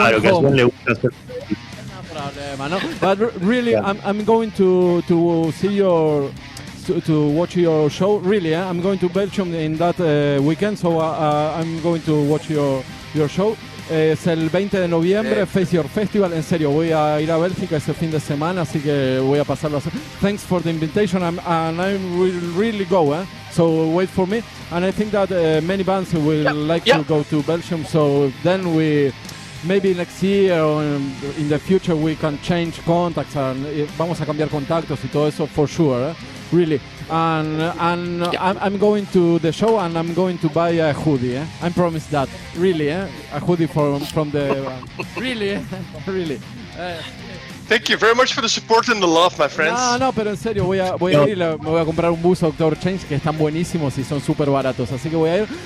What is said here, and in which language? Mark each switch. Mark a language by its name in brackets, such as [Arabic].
[Spanish] Claro, que a [English] home. [Spanish] Sven le gusta hacer. No problema, no? [English] But really, I'm going to see your to watch your show. Really, I'm going to Belgium in that weekend, so I'm going to watch your show. [Spanish] Es el 20 de noviembre, Face Your Festival. En serio, voy a ir a Bélgica ese fin de semana, así que voy a pasarlo. [English] Thanks for the invitation, and I will really go. So wait for me. And I think that many bands will like to go to Belgium. So then we maybe next year or in the future we can change contacts and [Spanish] vamos a cambiar contactos y todo eso [English] for sure. Really. And I'm going to the show and I'm going to buy a hoodie. I promise that. Really, a hoodie from the really, really. Thank you very much for the support and the love, my friends. [Spanish] No, pero en serio, voy a ir, me voy a comprar un buzo Dr. Change que están buenísimos y son súper baratos, así que voy a ir.